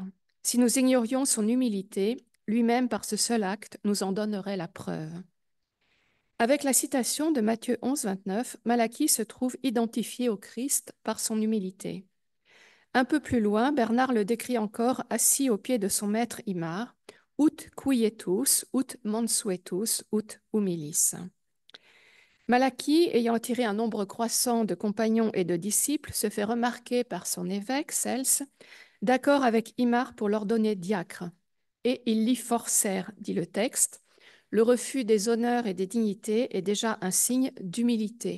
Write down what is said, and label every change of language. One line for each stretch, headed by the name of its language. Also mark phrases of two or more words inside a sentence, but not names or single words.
French: Si nous ignorions son humilité, lui-même par ce seul acte nous en donnerait la preuve. Avec la citation de Matthieu 11, 29, Malachie se trouve identifié au Christ par son humilité. Un peu plus loin, Bernard le décrit encore assis au pied de son maître Imar,
Latin: ut quietus, ut mansuetus, ut humilis.
French: Malachie, ayant tiré un nombre croissant de compagnons et de disciples, se fait remarquer par son évêque, Cels, d'accord avec Imar pour l'ordonner diacre. Et ils l'y forcèrent, dit le texte. Le refus des honneurs et des dignités est déjà un signe d'humilité.